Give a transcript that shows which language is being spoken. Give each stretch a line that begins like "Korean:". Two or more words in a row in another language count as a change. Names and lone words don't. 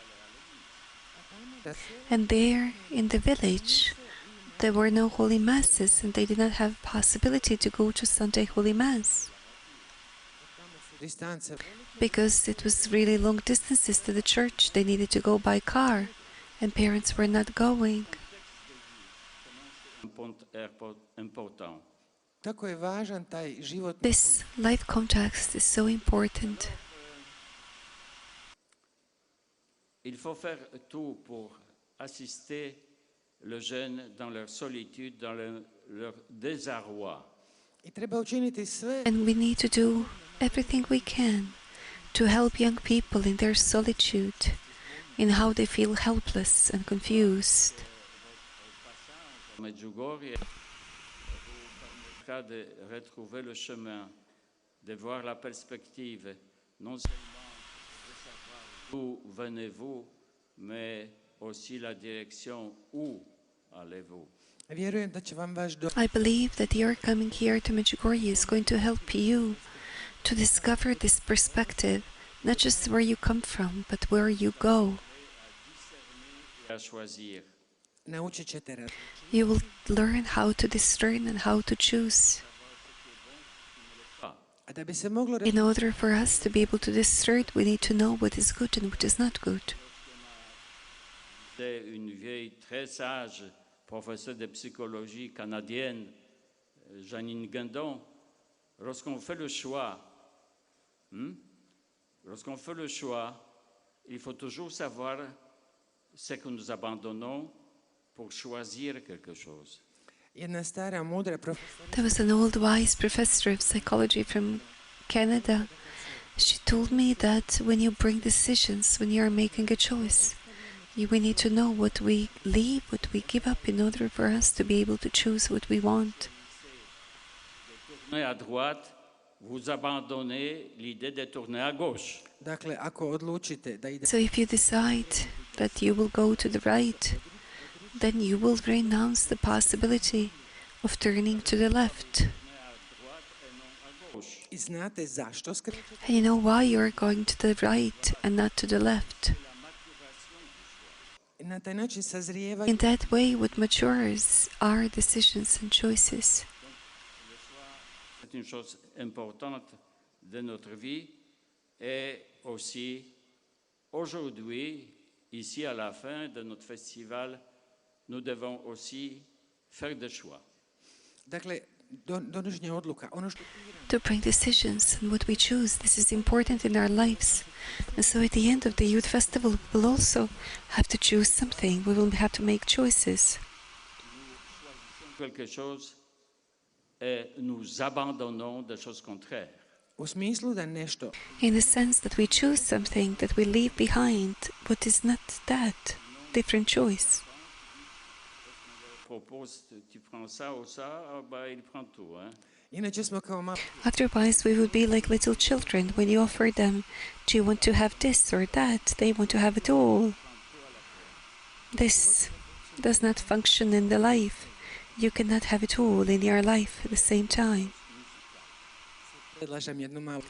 English: And there in the village, there were no Holy Masses and they did not have possibility to go to Sunday Holy Mass distance, because it was really long distances to the church. They needed to go by car and parents were not going. Important.
Croatian: tako je važan taj život.
English: This life context is so important.
French: Il faut faire tout pour assister le jeune dans leur solitude, dans leur désarroi.
Croatian: I treba učiniti sve
English: And we need to do everything we can to help young people in their solitude, in how they feel helpless and confused.
French: Medjugorje, de retrouver le chemin de voir la perspective, non seulement de savoir d'où venez-vous, mais aussi la direction où allez-vous.
Croatian: Vjerujem da će vam vaš
English: I believe that your coming here to Medjugorje is going to help you to discover this perspective, not just where you come from, but where you go.
French: À choisir.
Croatian: naučit ćete
English: You will learn how to discern and how to choose.
Croatian: A da bi se moglo
English: In order for us to be able to discern, we need to know what is good and what is not good.
French: C'est une vieille très sage professeure de psychologie canadienne, Janine Guindon. Lorsqu'on fait le choix, il faut toujours savoir ce que nous abandonnons pour choisir quelque chose.
Croatian: Jedna stara mudra profesorica
English: There was an old wise professor of psychology from Canada. She told me that when you bring decisions, when you are making a choice, we need to know what we leave, what we give up in order for us to be able to choose what we want.
French: Tournez à droite, vous abandonnez l'idée de tourner à gauche.
Croatian: Dakle, ako odlučite da ide
English: So if you decide that you will go to the right, then you will renounce the possibility of turning to the left.
Croatian: i znate zašto skrećete,
English: And you know why you are going to the right and not to the left.
Croatian: i na taj način sazrijeva
English: In that way, what matures are decisions and choices.
French: C'est une chose importante de notre vie et aussi aujourd'hui, ici à la fin de notre festival, nous devons aussi faire des choix.
Croatian: Dakle, donošenje odluka, ono što
English: To bring decisions and what we choose, this is important in our lives. And so at the end of the Youth Festival, we'll also have to choose something. We will have to make choices.
French: Quelque chose et nous abandonnons des choses contraires.
Croatian: u smislu da nešto
English: In the sense that we choose something that we leave behind what is not that different choice.
French: Propose, tu prends ça ou ça, ah bah, il prend tout. Hein.
Croatian: Inače smo kao malo
English: Otherwise, we would be like little children. When you offer them, do you want to have this or that? They want to have it all. This does not function in the life. You cannot have it all in your life at the same time.
Croatian: predlažem jednu malu